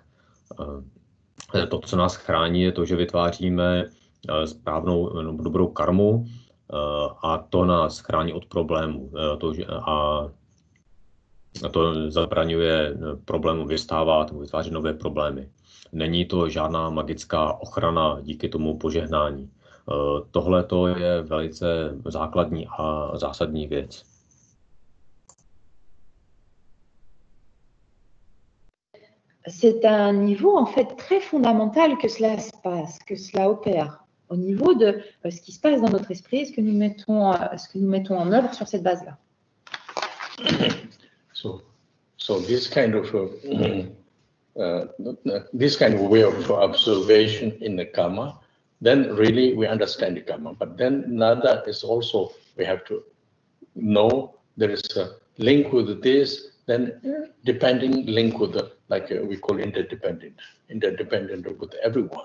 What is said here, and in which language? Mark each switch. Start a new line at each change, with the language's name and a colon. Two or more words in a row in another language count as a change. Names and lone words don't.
Czech: To, co nás chrání, je to, že vytváříme správnou dobrou karmu, a to nás chrání od problémů. A to zabraňuje problému vystávat nebo vytvářet nové problémy. Není to žádná magická ochrana díky tomu požehnání. Tohle to je velice základní a zásadní věc.
French: C'est un niveau en fait très fondamental que cela se passe, que cela opère au niveau de ce qui se passe dans notre esprit, ce que nous mettons en œuvre sur cette base-là.
English: So this kind of way of observation in the karma, then really we understand the karma. But then another is also we have to know there is a link with this, then depending link with the, like we call interdependent with everyone.